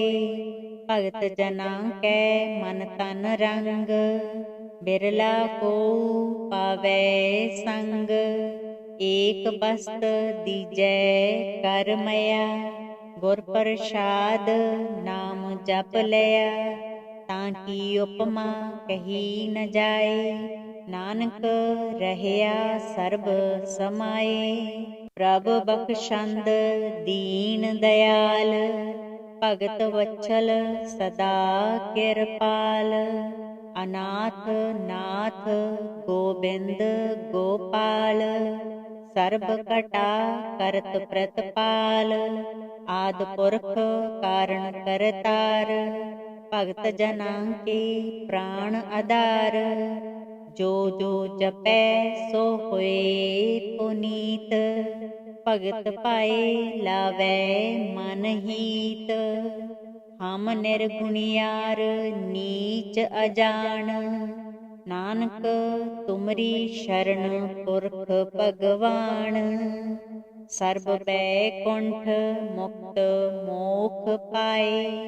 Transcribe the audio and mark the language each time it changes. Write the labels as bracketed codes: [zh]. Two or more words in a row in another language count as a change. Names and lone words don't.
[pa] ਭਗਤ ਜਨਾ ਕੈ ਮਨ ਤਨ ਰੰਗ, ਬਿਰਲਾ ਕੋ ਪਾਵੈ ਸੰਗ। ਏਕ ਬਸਤ ਦੀਜੈ ਕਰ ਮਯਾ, ਗੁਰ ਪ੍ਰਸਾਦ ਨਾਮ ਜਪ ਲਿਯਾ। ਤਾਕਿ ਉਪਮਾ ਕਹੀ ਨ ਜਾਏ, ਨਾਨਕ ਰਹਯਾ ਸਰਬ ਸਮਾਏ। ਪ੍ਰਭ ਬਖ਼ਸ਼ੰਦ ਦੀਨ ਦਯਾਲ, ਭਗਤ ਵਤਸਲ ਸਦਾ ਕਿਰਪਾਲ। ਅਨਾਥ ਨਾਥ ਗੋਬਿੰਦ ਗੋਪਾਲ, ਸਰਬ ਕਟਾ ਕਰਤ ਪ੍ਰਤਪਾਲ। ਆਦ ਪੁਰਖ ਕਾਰਣ ਕਰਤਾਰ, ਭਗਤ ਜਨਾ ਕੇ ਪ੍ਰਾਣ ਆਧਾਰ। ਜੋ ਜੋ ਜਪੈ ਸੋ ਹੋਏ ਪੁਨੀਤ, ਭਗਤ ਪਾਏ ਲਾਵੈ ਮਨ ਹੀਤ। ਹਮ ਨਿਰਗੁਣਿਆਰ ਨੀਚ ਅਜਾਣ। ਨਾਨਕ ਤੁਮਰੀ ਸ਼ਰਨ ਪੁਰਖ ਭਗਵਾਨ। ਸਰਬ ਬੈਕੁੰਠ ਮੁਕਤ ਮੋਖ ਪਾਏ।